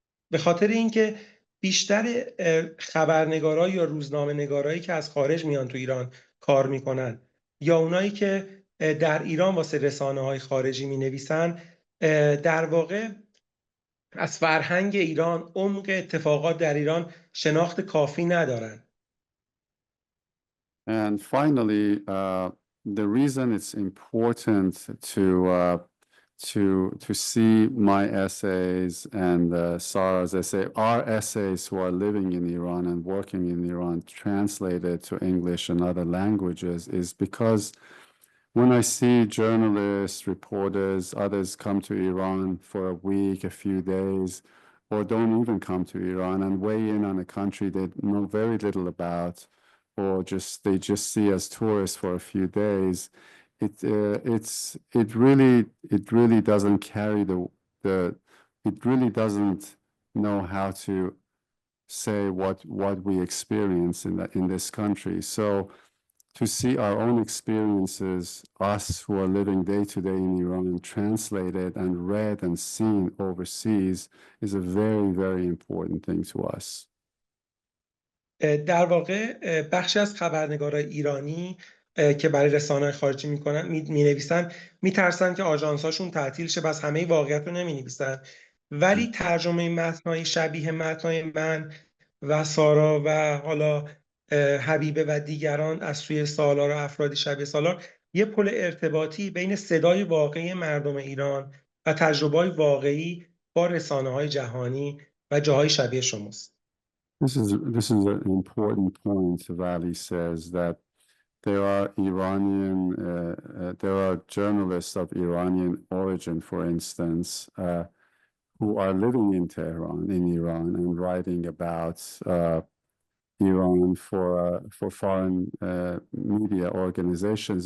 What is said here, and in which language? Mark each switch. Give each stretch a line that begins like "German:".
Persian: به خاطر اینکه بیشتر خبرنگارا یا روزنامه‌نگارایی که از خارج میان تو ایران کار میکنن یا اونایی که در ایران واسه رسانه‌های خارجی مینویسن، در واقع از فرهنگ ایران، عمق اتفاقات در ایران شناخت کافی ندارن.
English: And finally, the reason it's important to see my essays and Sara's essay, our essays who are living in Iran and working in Iran, translated to English and other languages, is because when I see journalists, reporters, others come to Iran for a week, a few days, or don't even come to Iran and weigh in on a country they know very little about, or they just see as tourists for a few days, it really doesn't carry it really doesn't know how to say what we experience in this country. So to see our own experiences, us who are living day to day in Iran, translated and read and seen overseas, is a very, very important thing to us.
Persian: در واقع بخشی از خبرنگارای ایرانی که برای رسانه‌های خارجی می‌نویسن میترسن که آژانس‌هاشون تعطیل شه، بس همه واقعیت رو نمی‌نویسن. ولی ترجمه متن‌های شبیه متن‌های من و سارا و حالا حبیبه و دیگران از سوی سالار و افرادی شبیه سالار یه پل ارتباطی بین صدای واقعی مردم ایران و تجربه‌های واقعی با رسانه‌های جهانی و جاهای شبیه شماست.
English: This is an important point. Vali says that there are there are journalists of Iranian origin, for instance, who are living in Tehran, in Iran, and writing about Iran for foreign media organizations.